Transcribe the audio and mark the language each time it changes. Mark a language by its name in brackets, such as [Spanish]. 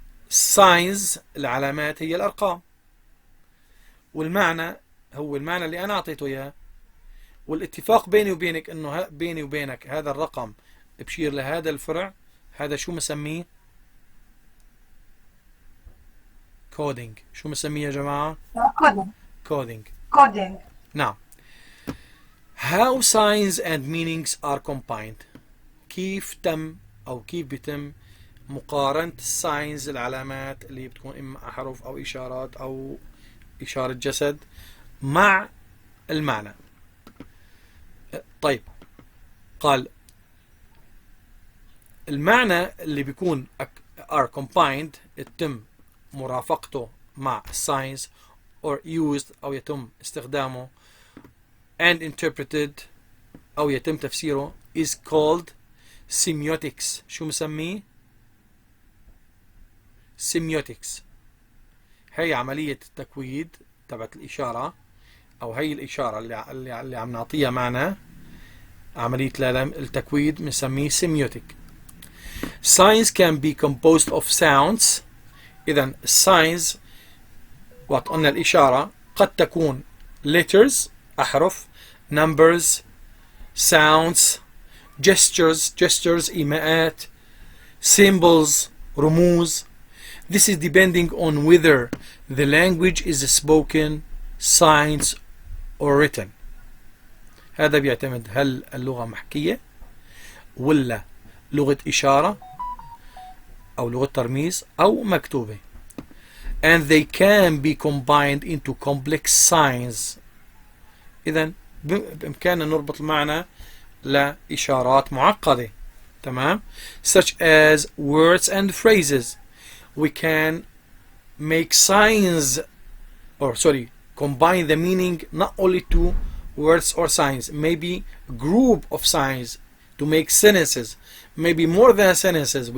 [Arabic] signs العلامات هي الأرقام، والمعنى هو المعنى اللي أنا أعطيته إياه، والاتفاق بيني وبينك إنه بيني وبينك هذا الرقم بشير لهذا الفرع. هذا شو مسميه؟ كودينج. شو مسميه يا جماعة؟ كودينج. نعم. [English] How signs and meanings are combined. [Arabic] كيف تم أو كيف بيتم مقارنة الساينز العلامات اللي بتكون إما أحرف أو إشارات أو إشارة جسد مع المعنى. طيب، قال المعنى اللي بيكون [English] are combined [Arabic] يتم مرافقته مع signs [English] or used [Arabic] أو يتم استخدامه [English] and interpreted [Arabic] أو يتم تفسيره [English] is called semiotics. [Arabic] شو مسميه؟ semiotics. هي عملية التكويد تبعت الإشارة، أو هي الإشارة اللي عم نعطيها معنى، عملية التكويد بنسميه semiotic. [English] Signs can be composed of sounds. [Arabic] إذن signs وقت قلنا الإشارة قد تكون letters أحرف، numbers، sounds، gestures إيماءات، symbols رموز. [English] This is depending on whether the language is spoken, signs or written. [Arabic] هذا بيعتمد هل اللغة محكية ولا لغة إشارة أو لغة ترميز أو مكتوبة. [English] And they can be combined into complex signs. [Arabic] إذن بإمكاننا نربط المعنى لإشارات معقدة. تمام. [English] Such as words and phrases. We can make signs, combine the meaning not only to words or signs, maybe a group of signs to make sentences, maybe more than sentences.